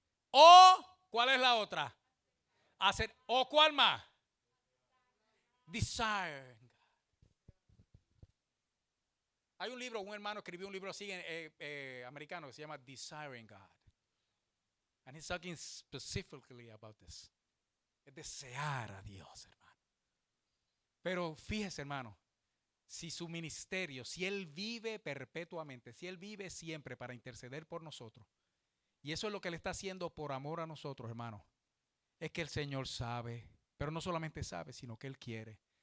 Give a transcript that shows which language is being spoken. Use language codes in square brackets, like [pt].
[es] O, ¿cuál es la otra? Hacer. ¿O cuál más? Desire. Hay un libro, un hermano escribió un libro así americano que se llama Desiring God. [en] And he's talking specifically about this. [es] Es desear a Dios, hermano. Pero fíjese, hermano, si su ministerio, si Él vive perpetuamente, si Él vive siempre para interceder por nosotros, y eso es lo que Él está haciendo por amor a nosotros, hermano, es que el Señor sabe, pero no solamente sabe, sino que Él quiere.